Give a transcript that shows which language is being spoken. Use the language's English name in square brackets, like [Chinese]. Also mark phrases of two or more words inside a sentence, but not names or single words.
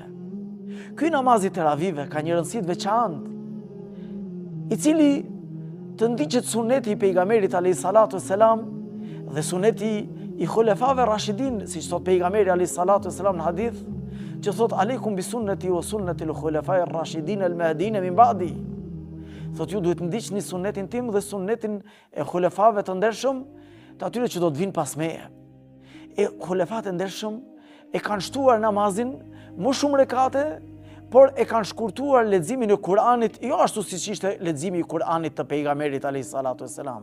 [Albanian] Ky namazi teravive ka një rëndësi të veçantë, i cili të ndiqet suneti i pejgamberit [Arabic] عليه الصلاة والسلام [Albanian] dhe suneti i khulefave rashidin, siç thot pejgamberi [Arabic] عليه الصلاة والسلام [Albanian] në hadith, që thot [Arabic] عليكم بسنتي وسنة الخلفاء الراشدين المهديين من بعدي. [Albanian] Thot ju duhet ndiqni sunetin tim dhe sunetin e khulefave të ndershëm, të atyre që do të vinë pas meje. E khulefat e ndershëm e kanë shtuar namazin më shumë rekate, por e kanë shkurtuar leximin e Kur'anit, jo ashtu siç ishte leximi i Kur'anit të pejgamberit [Arabic] عليه الصلاة والسلام.